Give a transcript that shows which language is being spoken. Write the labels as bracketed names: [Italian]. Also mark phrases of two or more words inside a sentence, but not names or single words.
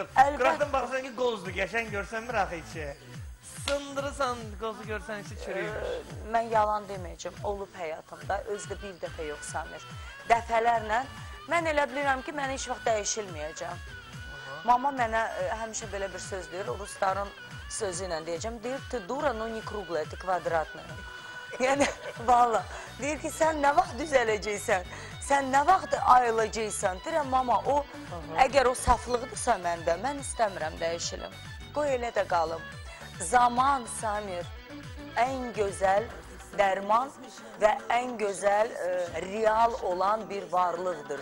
[Azerbaijani] Qıraqdan baxsan ki, qozdur, qəşən görsən bir axı içi. Sındırırsan, qozu görsən içi çürüyümüş. Mən yalan deməyəcəm, olub həyatımda, özdə bir dəfə yox Samir. Dəfələrlə, mən elə bilirəm ki, mən heç vaxt dəyişilməyəcəm. Mama mənə həmişə belə bir söz deyir, rusların sözü ilə deyəcəm, deyir, [Russian] ты дура, но не круглая, ты квадратная. [Azerbaijani] Yəni, valla, deyir ki, sən nə vaxt düzələcəksən, sən nə vaxt ayılacaqsan, deyirəm, mama, o, əgər o saflıqdırsa məndə, mən istəmirəm dəyişilim. Qoy elə də qalım. Zaman, Samir, ən gözəl dərman və ən gözəl real olan bir varlıqdır.